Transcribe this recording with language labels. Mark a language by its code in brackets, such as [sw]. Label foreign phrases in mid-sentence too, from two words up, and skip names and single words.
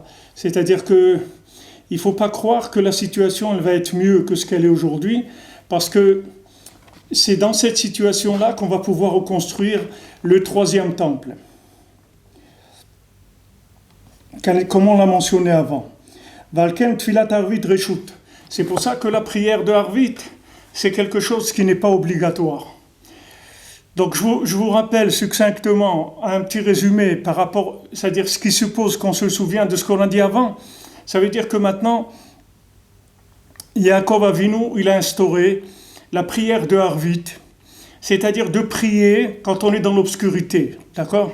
[fr] C'est-à-dire que il ne faut pas croire que la situation elle va être mieux que ce qu'elle est aujourd'hui, parce que c'est dans cette situation-là qu'on va pouvoir reconstruire le troisième temple. Comme on l'a mentionné avant. [he] ולכן תפילת ערבית רשות. [fr] C'est pour ça que la prière de Harvit, c'est quelque chose qui n'est pas obligatoire. Donc je vous rappelle succinctement un petit résumé par rapport, c'est-à-dire ce qui suppose qu'on se souvient de ce qu'on a dit avant. Ça veut dire que maintenant, Yaakov Avinu, il a instauré la prière de Harvit, c'est-à-dire de prier quand on est dans l'obscurité, d'accord ?